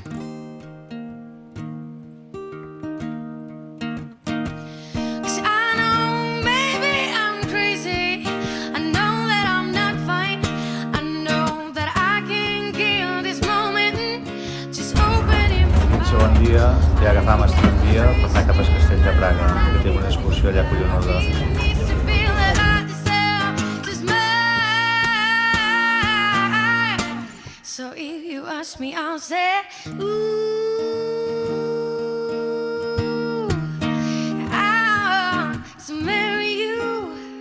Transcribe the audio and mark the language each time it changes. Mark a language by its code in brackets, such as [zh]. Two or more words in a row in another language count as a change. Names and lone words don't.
[en] 'Cause I know maybe I'm crazy. I know that I'm not fine. I know that I can kill this moment. Just open it. [ca] El segon dia ja agafàvem el tramvia per anar cap al castell de Praga, que té una excursió allà collonosa. [en] So if you ask me, I'll say, ooh, I want to marry you.